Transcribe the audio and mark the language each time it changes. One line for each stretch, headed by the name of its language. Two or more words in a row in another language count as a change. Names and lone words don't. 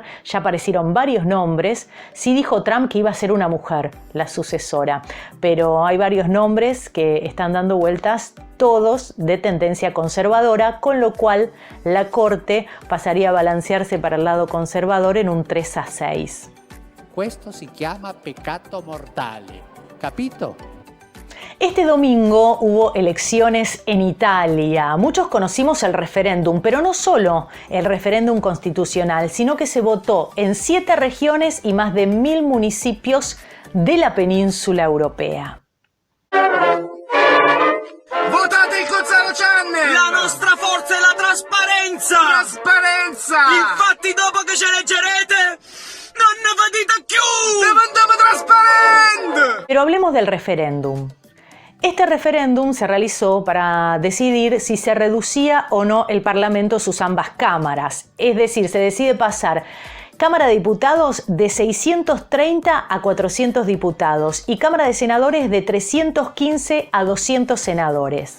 Spanish: Ya aparecieron varios nombres. Sí dijo Trump que iba a ser una mujer, la sucesora, pero hay varios nombres que están dando vueltas, todos de tendencia conservadora, con lo cual la Corte pasaría a balancearse para el lado conservador en un 3-6.
Italian: Questo si chiama peccato mortale, capito?
Spanish: Este domingo hubo elecciones en Italia. Muchos conocimos el referéndum, pero no solo el referéndum constitucional, sino que se votó en 7 regiones y más de 1000 municipios de la península europea.
Italian: Votate il Cozzaro Channel! La nostra forza è la trasparenza! Trasparenza! Infatti dopo che ci eleggerete, non ne vedete più! Diventiamo trasparenti!
Spanish: Pero hablemos del referéndum. Este referéndum se realizó para decidir si se reducía o no el Parlamento a sus ambas cámaras. Es decir, se decide pasar Cámara de Diputados de 630 a 400 diputados y Cámara de Senadores de 315 a 200 senadores.